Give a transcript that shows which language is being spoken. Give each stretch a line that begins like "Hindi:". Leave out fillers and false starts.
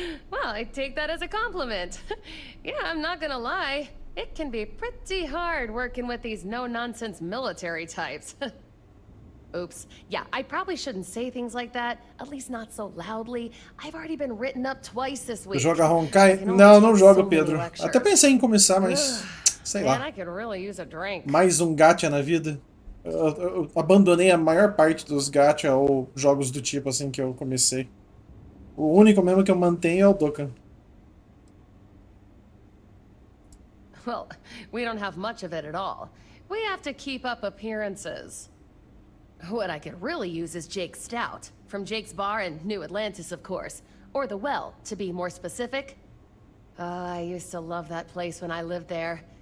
English: Well, I take that as a compliment. Yeah, I'm not gonna lie. It can be pretty hard working with these no-nonsense military types. Oops. Yeah, I probably shouldn't say things like that. At least not so loudly. I've already been written up twice this week.
Portuguese: Joga Honkai? Não, não jogo, Pedro. Até pensei em começar, mas sei lá.
English: Man, I could really use a drink.
Portuguese: Mais um gacha na vida. Eu abandonei a maior parte dos gacha ou jogos do tipo assim que eu comecei. O único mesmo que eu mantenho é o Dokkan.
English: Well, we don't have much of it at all. We have to keep up appearances. What I could really use is Jake's Stout, from Jake's Bar in New Atlantis, of course. Or the Well, to be more specific. I used to love that place when I lived there.